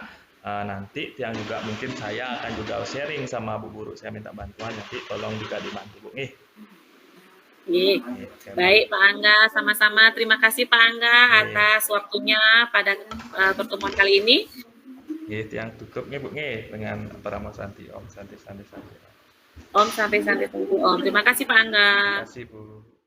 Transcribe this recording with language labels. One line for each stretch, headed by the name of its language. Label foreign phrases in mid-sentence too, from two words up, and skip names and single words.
Indonesian: Nanti yang juga mungkin saya akan juga sharing sama Bu Guru, saya minta bantuan, nanti tolong juga dibantu Bu. Iya. Baik Pak Angga, sama-sama terima kasih Pak Angga atas waktunya pada pertemuan kali ini. Yang cukup Bu dengan
Sanskrit: Paramo Santi. Om Santi Santi Santi. Om Santi Santi Santi Om.
Indonesian: Terima kasih Pak Angga. Terima kasih Bu.